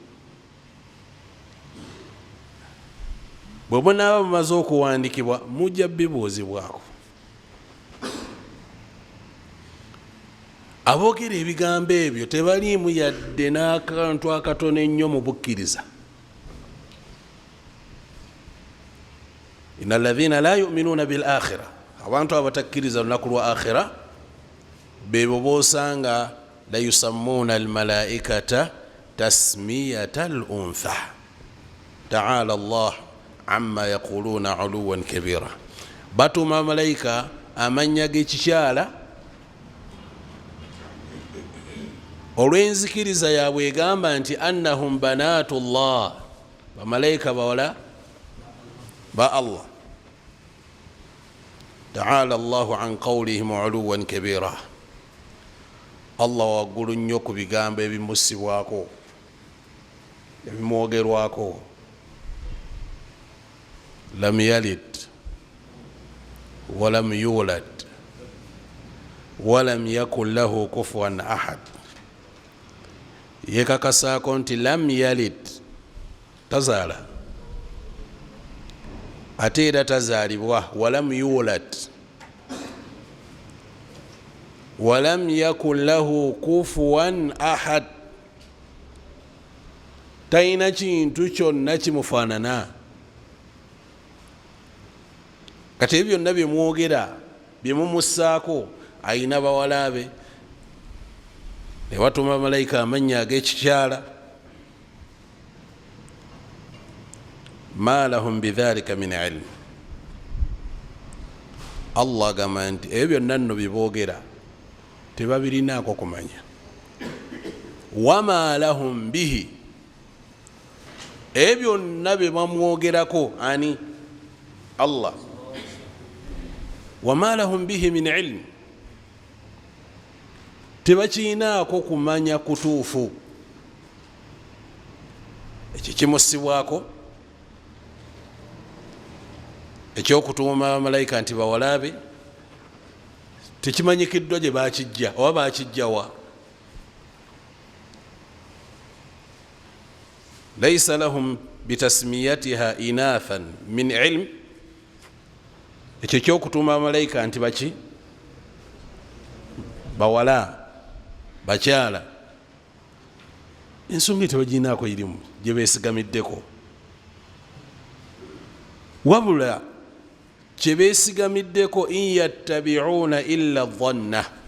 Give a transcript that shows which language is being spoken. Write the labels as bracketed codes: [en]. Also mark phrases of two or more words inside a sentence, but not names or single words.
[lg] bwe bunaaba bumaze okuwandikibwa mujja bibuuzibwako. Aboogera ebigambo ebyo tebaliimu yadde n'akantu akatono ennyo mu bukkiriza. [ar] إن الذين لا يؤمنون بالآخرة, [lg] abantu abatakkiriza lunaku lwa akhira bebo boosanga [ar] ليسمون الملائكة تسمية الأنثى تعالى الله عما يقولون علوا كبيرا, [lg] batuma malayika amanya g'ekikyala olw'enzikiriza yaabwe egamba nti [ar] أنهم بنات الله, [lg] bamalayika bawala ba Allah. [ar] تعالى الله عن قولهم علوا كبيرا, [lg] Allah waggulu nnyo ku bigambo ebimusibwako ebimwogerwako. [ar] لم يلد ولم يولد ولم يكن له كفوا أحد, [lg] yekakasaako nti [ar] لم يلد, [lg] tazaala ate era tazaalibwa, [ar] ولم يولد ولم يكن له كفوا أحد, [lg] talina kintu kyonna kimufaanana. Kati ebyo byonna byemwogera byemumussaako, ayina bawala be, ne batuma malayika amannya ag'ekikyala. [ar] ما لهم بذلك من علم, [lg] Allah agamba nti ebyo byonna nno biboogera tebabirinaako kumanya. [ar] وما لهم به, [lg] ebyo byonna bye bamwogerako ani? [ar] الله. وما لهم به من علم, [lg] tebakiinaako kumanya kutuufu. Ekyo kimusibwako ekyokutuuma abamalayika nti bawalabe tekimanyikiddwa gye bakijja oba bakijjawa. [ar] ليس لهم بتسميتها إناثا من علم, [lg] ekyo kyokutuuma abamalayika nti baki bawala bakyala, ensonga tebaginaako irimu gye beesigamiddeko, wabula kye beesigamiddeko [ar] إن يتبعون إلا الظن.